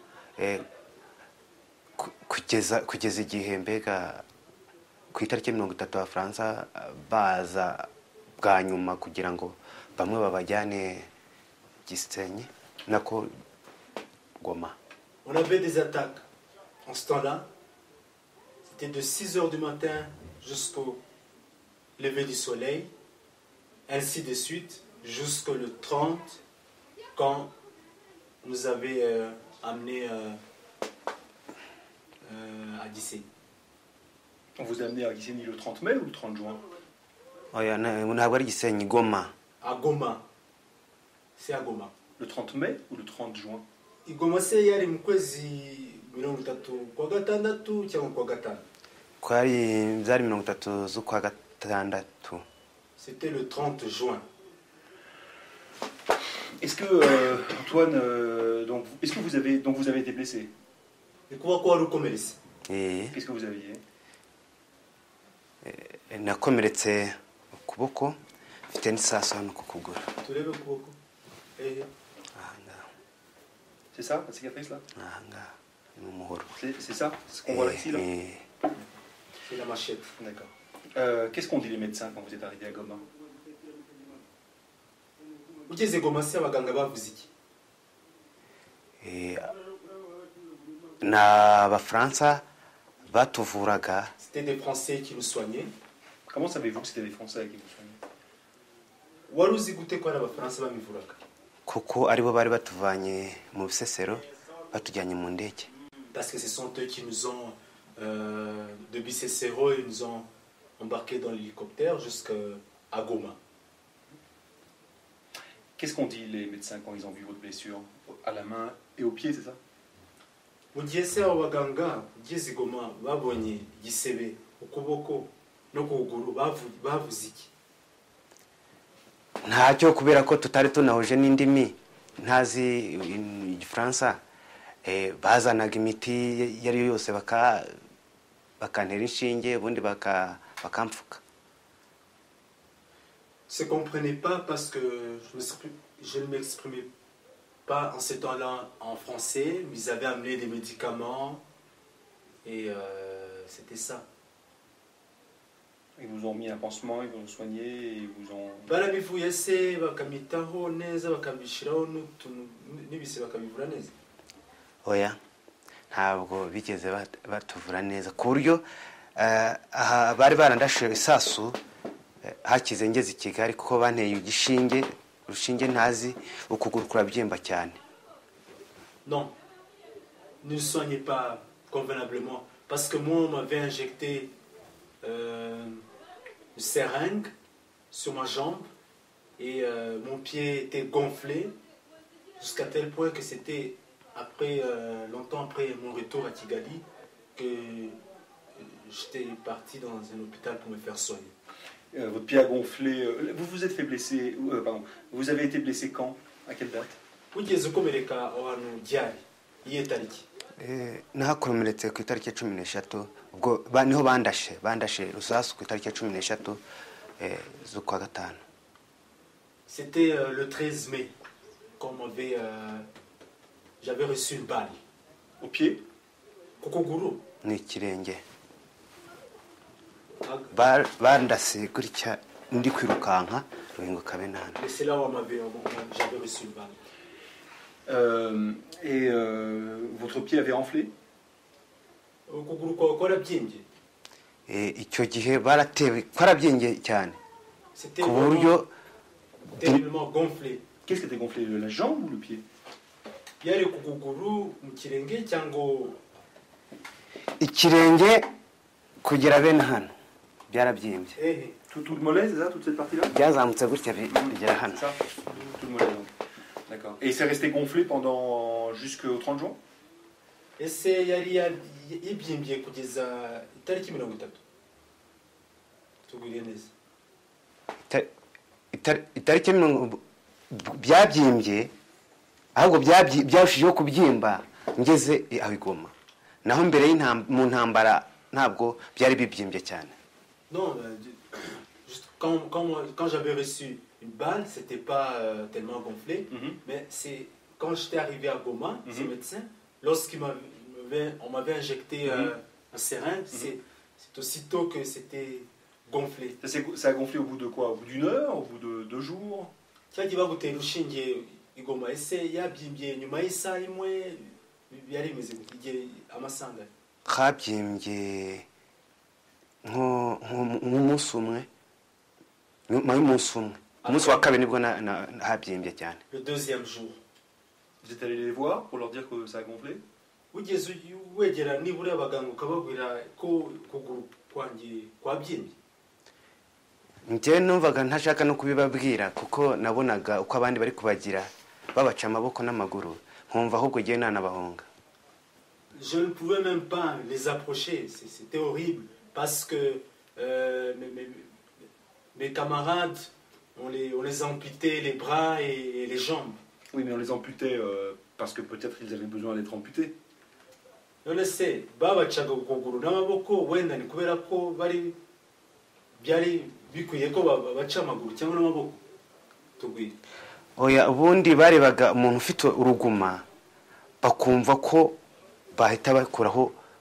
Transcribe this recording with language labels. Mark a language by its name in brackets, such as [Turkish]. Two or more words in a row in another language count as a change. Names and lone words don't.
[Kinyarwanda] kugeza igihe mbega ku itariki 30 Abafaransa baza bwa nyuma kugira ngo bamwe babajyane Gisenyi nako Goma. [French] On avait des attaques en ce temps-là. C'était de 6h du matin jusqu'au lever du soleil, ainsi de suite, jusqu'au 30, quand nous avait amené à Gisenyi. On vous a amené à Gisenyi le 30 mai ou le 30 juin? [Kinyarwanda] Ntabwo ari Gisenyi, Goma. [French] À Goma. C'est à Goma. Le 30 mai ou le 30 juin? [Kinyarwanda] Igoma se yari mu kwezi 30 kwa gatandatu cyangwa kwa gatanu? Kwari byari 30 z'ukwa gatandatu. [French] C'était le 30 juin. Est-ce que Antoine, est-ce que vous avez été blessé? Et quoi rukomeretse? Qu'est-ce que vous aviez? [Kinyarwanda] Nakomeretse ukuboko, mfite n'isasu hano ku kuguru. Turebe ukuboko. [French] C'est ça, la cicatrice là? C'est ça? C'est ce qu'on voit là, ici là? C'est la machette. D'accord. Qu'est-ce qu'ont dit les médecins quand vous êtes arrivé à Goma? [Kinyarwanda] Ugeze Goma se abaganga bavuze iki? Na Abafaransa batuvuraga. [French] C'était des Français qui nous soignaient. Comment savez-vous que c'était des Français qui vous soignaient? [Kinyarwanda] Wari uzi gute ko ari Abafaransa bamivuraga? Kuko aribo bari batuvanye mu Bisesero batujyanye mu ndege. [French] Parce que ce sont eux qui nous ont de Bisesero, ils nous ont embarqués dans l'hélicoptère jusqu'à Goma. Qu'est-ce qu'ont dit les médecins quand ils ont vu votre blessure à la main et au pied, c'est ça? [Kinyarwanda] Mu gihe se abaganga ugeze Goma babonye gisebe ukuboko no kuguru bavuze iki? Ntacyo kubera ko tutari tunahuje n'indimi ntazi Igifaransa, bazanaga imiti yari yose bakantera inshinge ubundi bakamfuka. [French] Je ne comprenais pas parce que je ne m'exprimais pas en ce temps-là en français, mais ils avaient amené des médicaments et c'était ça. Ils vous ont mis un pansement, ils vous ont soigné, ils vous ont... [Kinyarwanda] Barabivuye se bakamitaho neza bakabishiraho n'ibise bakabivura neza? Oya, ntabwo bigeze batuvura neza ku buryo bari barandashe isasu hakize ngeze i Kigali kuko banteye igishinge, urushinge ntazi ukuguru kurabyimba cyane. [French] Non, ne soignez pas convenablement parce que moi on m'avait injecté une seringue sur ma jambe et mon pied était gonflé jusqu'à tel point que c'était après longtemps après mon retour à Kigali que j'étais parti dans un hôpital pour me faire soigner. Votre pied a gonflé. Vous vous êtes fait blesser. Pardon. Vous avez été blessé quand? À quelle date? [Kinyarwanda] Ugeze ukomereka ahantu ryari iye tariki? Nahakomeretse ku itariki 13 ubwo niho bandashe rusasu ku itariki 13 z'ukwa gatanu. [French] C'était le 13 mai quand j'avais reçu une balle au pied. [Kinyarwanda] Kukuguru ni kirenge. Bandase gutya ndi kwirukanka ruhinguka benana. [French] Et c'est là où j'avais reçu le balle. Votre pied avait enflé? [Kinyarwanda] Ukuguru kwawe kwarabyimbye? Icyo gihe baratewe kwarabyimbye cyane [French] C'était [Kinyarwanda] ku buryo [French] terriblement gonflé. Qu'est-ce qui était gonflé, la jambe ou le pied? [Kinyarwanda] Yari ku kuguru mu kirenge cyangwa ikirenge kugera bene hano byarabyimbye. [French] Tout le mollet, c'est ça, toute cette partie-là? [Kinyarwanda] Byazamutse gutya bigera hano. [French] Ça, tout le mollet. Donc. D'accord. Et c'est resté gonflé pendant jusqu'au 30 juin? [Kinyarwanda] ese yari yibyimbye kugeza itariki 30. Tubwire neza. Itariki byabyimbye ahubwo byarushijeho kubyimba ngeze aho Igoma, naho mbere mu ntambara ntabwo byari bibyimbye cyane. [French] Non, juste quand j'avais reçu une balle, c'était pas tellement gonflé, mais c'est quand j'étais arrivé à Goma, ce médecin, lorsqu'on m'avait injecté un seringue, c'est aussitôt que c'était gonflé. Ça a gonflé au bout de quoi? Au bout d'une heure? Au bout de 2 jours? [Kinyarwanda] Cyagiye bagutera urushinge Igoma, ese yabyimbye nyuma y'isaha imwe byari bimeze igihe amasanga? Habyimbye nk'umunsi umwe, nyuma y'umunsi umwe, umunsi wa kabiri nibwo habyimbye cyane. [French] Le deuxième jour. Vous êtes allé les voir pour leur dire que ça a gonflé? [Kinyarwanda] Ugeze wegera nibura abaganga ukababwira ko kuguru kwanjye kwabyimbye? Njye numvaga ntashaka no kubibabwira kuko nabonaga uko abandi bari kubagira babaca amaboko n'amaguru, nkumva ahubwo giye nanabahonga. [French] Je ne pouvais même pas les approcher, c'était horrible parce que mes camarades on les amputait les bras et les jambes. Oui, mais on les amputait parce que peut-être ils avaient besoin d'être amputés. [Kinyarwanda] None se babacaga ukuguru n'amaboko wenda ni kubera ko byari bikwiye ko babaca amaguru cyangwa n'amaboko? Tubwire. Oya, ubundi barebaga umuntu ufite uruguma bakumva ko bahita bakuraho.